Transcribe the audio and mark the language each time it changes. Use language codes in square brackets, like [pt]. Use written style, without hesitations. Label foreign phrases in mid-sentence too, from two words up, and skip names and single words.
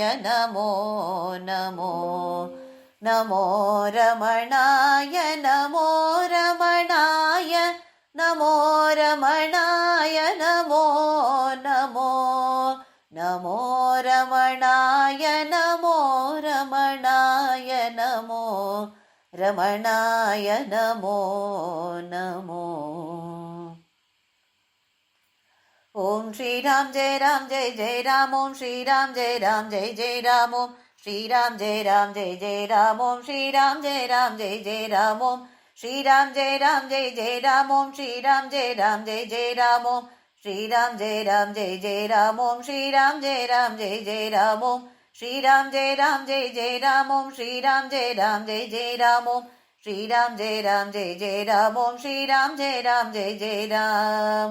[sa] నమో నమో, నమో రమణాయ, నమో రమణాయ, నమో రమణాయ, నమో నమో, నమో రమణాయ, నమో రమణాయ, నమో రమణాయ, నమో నమో. ఓం శ్రీరామ్ జయ రామ్ జయ జయ రామ్, ఓం శ్రీరామ్ జయ రామ్ జయ జయ రామ్, ఓం శ్రీరామ్ జయ రామ్ జయ జయ రామ్, ఓం శ్రీరామ్ జయ రామ్ జయ జయ రామ్, ఓం श्रीराम जय जय राम ओम श्रीराम जय जय राम ओम श्रीराम जय जय राम ओम श्रीराम जय जय राम ओम श्रीराम जय जय राम ओम श्रीराम जय जय राम ओम श्रीराम जय जय राम ओम श्रीराम जय जय राम।